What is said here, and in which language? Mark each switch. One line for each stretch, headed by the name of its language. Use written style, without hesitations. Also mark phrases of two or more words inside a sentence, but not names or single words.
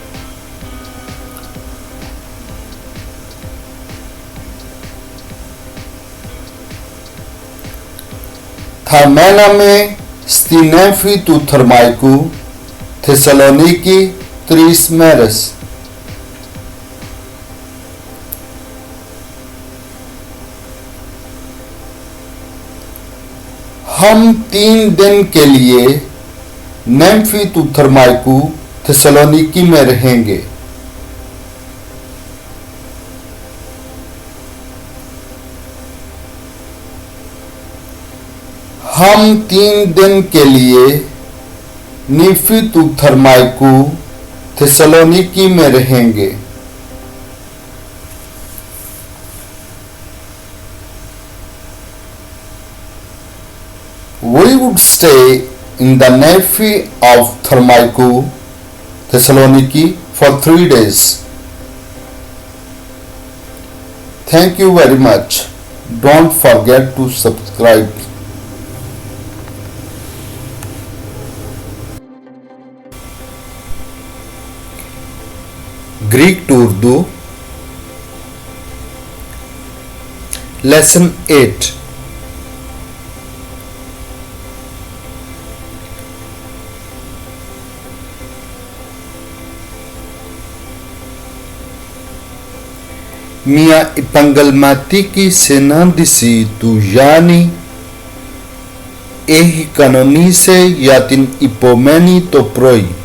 Greek: Θα μέναμε στην έμφη του Θερμαϊκού Θεσσαλονίκη 3 μέρες.
Urdu: ہم 3 دن کے لیے نیمفی تو تھرمائکو تھیسالونیکی میں رہیں گے. ہم 3 دن کے لیے نیمفی تو تھرمائکو تھیسالونیکی میں رہیں گے.
English: We would stay in the Navy of Thermaikou, Thessaloniki for 3 days. Thank you very much. Don't forget to subscribe. Greek to Urdu Lesson 8.
Greek: Μια επαγγελματική συνάντηση του Γιάννη έχει κανονίσει για την επομένη το πρωί.